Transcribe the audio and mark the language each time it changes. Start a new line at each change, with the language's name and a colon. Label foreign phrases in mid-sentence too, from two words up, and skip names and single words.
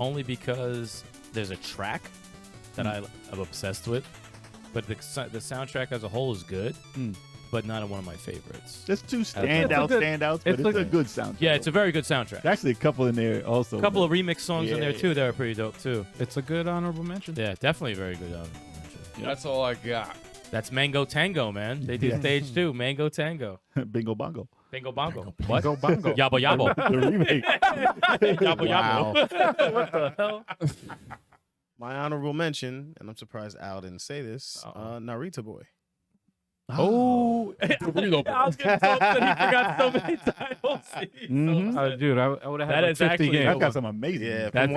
English: only because there's a track that I'm obsessed with, but the soundtrack as a whole is good, but not one of my favorites. There's two It's a standouts, good- but it's it's a- a good soundtrack. Yeah, it's a very good soundtrack. There's actually a couple in there also. A couple of remix songs in there Yeah. too that are pretty dope too. It's a good honorable mention. Yeah, definitely very good. That's all I got. That's Mango Tango, man. They did Yeah. stage 2, Mango Tango. Bingo Bongo. Bingo bongo. What? Bingo bongo. Yabo yabo. The remake. Yabo Wow. yabo. What the hell? My honorable mention, and I'm surprised Al didn't say this. Narita Boy. Oh, I was getting told that he forgot so many titles. He's so Mhm. upset. Dude, I would have That had is 50 actually- games. I've got some amazing. Yeah, ones. That's from what